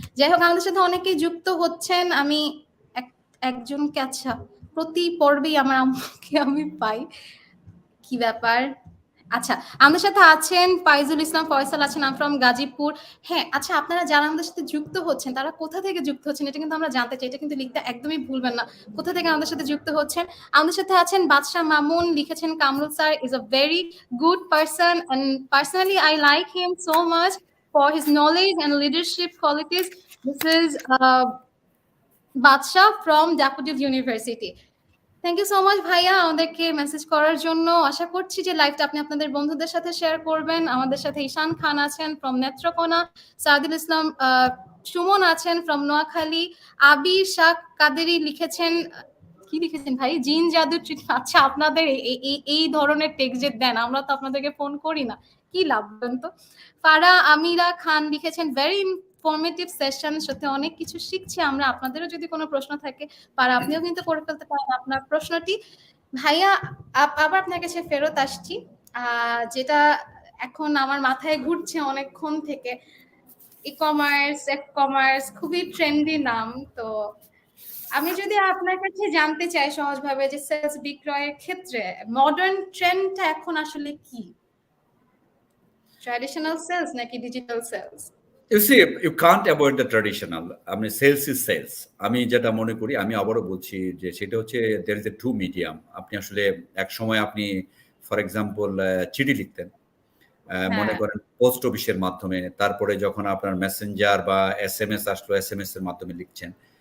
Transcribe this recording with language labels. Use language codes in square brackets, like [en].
[bn] যাই হোক আমাদের সাথে অনেকেই যুক্ত হচ্ছেন। আমি একজনকে আচ্ছা প্রতি পর্বেই আমার আম্মুকে আমি পাই। কি ব্যাপার? আচ্ছা, আমাদের সাথে আছেন ফাইজুল ইসলাম ফয়সাল আছেন, [en] I'm from [bn] গাজীপুর। হ্যাঁ, আচ্ছা আপনারা যারা আমাদের সাথে যুক্ত হচ্ছেন তারা কোথা থেকে যুক্ত হচ্ছেন এটা কিন্তু আমরা জানতে চাই। এটা কিন্তু লিখতে একদমই ভুলবেন না। কোথা থেকে আমাদের সাথে যুক্ত হচ্ছেন? আমাদের সাথে আছেন বাদশাহ মামুন, লিখেছেন Kamrul sir [en] is a very good person and personally I like him so much for his knowledge and leadership qualities. This is Badshah from Dakodia University. Thank you so much [bn] ভাইয়া আমাদেরকে মেসেজ করার জন্য। আশা করছি যে লাইভটা আপনি আপনাদের বন্ধুদের সাথে শেয়ার করবেন। আমাদের সাথে ঈশান খান আছেন ফ্রম নেত্রকোনা, সাদিল ইসলাম সুমন আছেন ফ্রম নোয়াখালী, আবির শাহ কাদেরি লিখেছেন কি লিখেছেন ভাই? জিন জাদু আচ্ছা আপনাদের এই ধরনের টেক্সট যে দেন আমরা তো আপনাদেরকে ফোন করি না। কি লাভ বলেন তো? ফারা আমিরা খান লিখেছেন [en] very informative session, [bn] সত্যি অনেক কিছু শিখছি আমরা। আপনাদেরও যদি কোনো প্রশ্ন থাকে পারা আপনিও কিন্তু করে ফেলতে পারেন আপনার প্রশ্নটি। ভাইয়া আবার আপনার কাছে ফেরত আসছি। যেটা এখন আমার মাথায় ঘুরছে অনেকক্ষণ থেকে, ই-কমার্স, কমার্স খুবই ট্রেন্ডি নাম। তো আমি যদি আপনার কাছে জানতে চাই সহজভাবে যে সেলস বিক্রয়ের ক্ষেত্রে মডার্ন ট্রেন্ডটা এখন আসলে কি? ট্র্যাডিশনাল সেলস নাকি digital sales? [en] You see, you can't avoid the traditional. I mean, sales is sales. [bn] আমি যেটা মনে করি, আমি আবারও বলছি যে সেটা হচ্ছে [en] there is a two medium. [bn] আপনি আসলে একসময় আপনি ফর এক্সাম্পল চিঠি লিখতেন। মনে হ্যাঁ। করেন পোস্ট অফিসের মাধ্যমে, তারপরে যখন আপনার মেসেঞ্জার বা এসএমএস আসলো, এসএমএস এর মাধ্যমে লিখছেন।